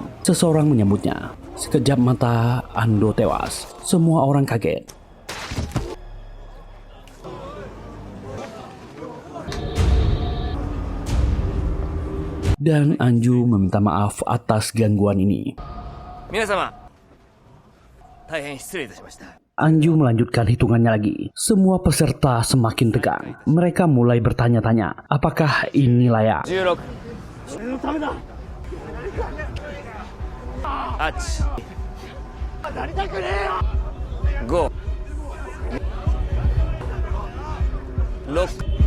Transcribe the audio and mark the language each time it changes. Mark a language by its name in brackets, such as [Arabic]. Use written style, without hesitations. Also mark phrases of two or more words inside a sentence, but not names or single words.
[Indonesian] Seseorang menyambutnya. Sekejap mata, Ando tewas. Semua orang kaget. dan Anju meminta maaf atas gangguan ini. [Japanese] 皆様、大変失礼いたしました。 [Indonesian] Anju melanjutkan hitungannya lagi. Semua peserta semakin tegang. Mereka mulai bertanya-tanya, apakah ini layak? 16、8、5、6。